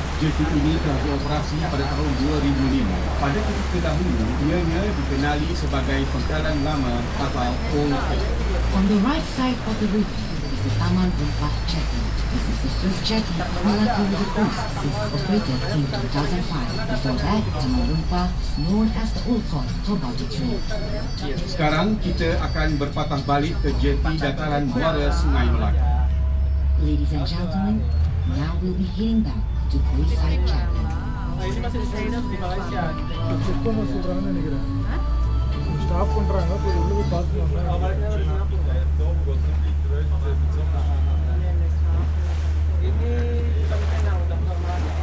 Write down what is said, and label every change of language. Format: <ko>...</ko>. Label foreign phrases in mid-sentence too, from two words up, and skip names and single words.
<ms>Jeti ini telah beroperasi pada tahun 2005. Pada ketika dahulu, ianya dikenali sebagai pangkalan lama atau Old Port.</ms> <en>On the right side of the river is the Taman Rempah Jetty. This is the first jetty Melaka River Cruise since operated in 2005. Before that, Taman Rempah is known as the Old Port for Baltic Trade.</en> <ms>Sekarang kita akan berpatah balik ke jeti dataran muara Sungai Melaka.</ms> <en>Ladies and gentlemen, now we'll be heading back to Bayside Chapel.</en> <ms>Ini masih di China di Malaysia.</ms> <ta>சுத்தம் சொல்கிறாங்கன்னு நினைக்கிறேன் ஸ்டாப் பண்ணுறாங்க போய் உள்ள போய் பார்த்துக்கலாம்</ta> <id>Ini temennya udah normal.</id>